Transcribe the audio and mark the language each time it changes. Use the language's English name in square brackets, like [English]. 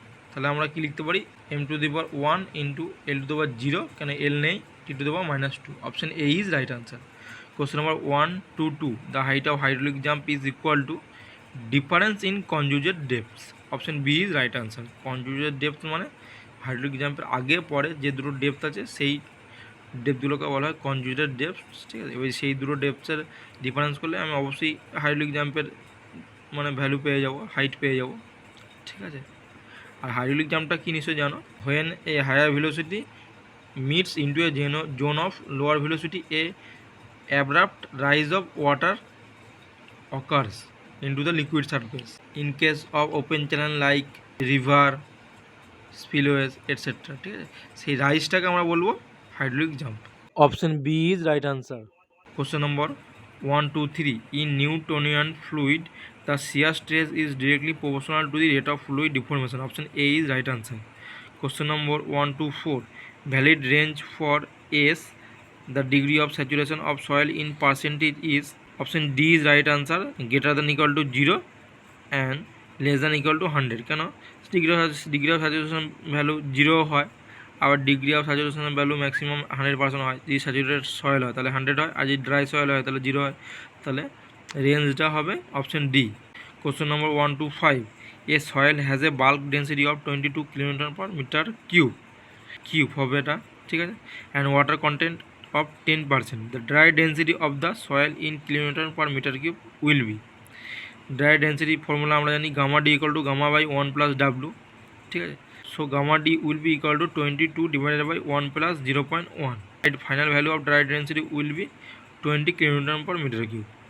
[Bangla] তাহলে আমরা কি লিখতে পারি, m⁻1 ইন্টু l⁻0, কেন এল নেই, T⁻²। [English] Option A is right answer. Question number 122, the height of hydraulic jump is equal to difference in conjugate depths. Option B is right answer. [Bangla] Conjugate depth মানে hydraulic জাম্পের আগে পরে যে দুটো depth আছে সেই ডেপথগুলোকে বলা হয় কনজুগেট ডেপথস, ঠিক আছে। এবার সেই দুটো ডেপথসের ডিফারেন্স করলে আমি অবশ্যই হাইড্রোলিক জাম্পের মানে ভ্যালু পেয়ে যাব, হাইট পেয়ে যাব, ঠিক আছে। আর হাইড্রোলিক জাম্পটা কি নিশ্চয়ই জানো, [English] when a higher velocity meets into a zone of lower velocity, a abrupt rise of water occurs into the liquid surface in case of open channel like river, spillways, etc. [Bangla] ঠিক আছে, সেই রাইজটাকে আমরা বলবো hydraulic jump. [English] Option B is right answer. Question number 123, in Newtonian fluid the shear stress is directly proportional to the rate of fluid deformation. Option A is right answer. Question number 124, valid range for S, the degree of saturation of soil in percentage is. Option D is right answer, greater than equal to 0 and less than equal to 100। [Bangla] কেন, degree of saturation value 0 হয়, আবার degree of স্যাচুরেশনের value maximum 100% হয়। যদি saturated soil হয় তাহলে 100 হয়, আর যদি dry soil হয় তাহলে 0 হয়, তাহলে রেঞ্জটা হবে option D. [English] question number 125, a soil has a bulk density of 22 kN/m³ [Bangla] cube হবে এটা, ঠিক আছে, [English] And water content of 10%. The dry density of the soil in kN/m³ will be. Dry density formula [Bangla] আমরা জানি [English] gamma d equal to gamma by 1 plus w, [Bangla] ঠিক আছে। [English] So gamma d will be equal to 22 divided by 1 plus 0.1. Final value of dry density will be 20 kN/m³.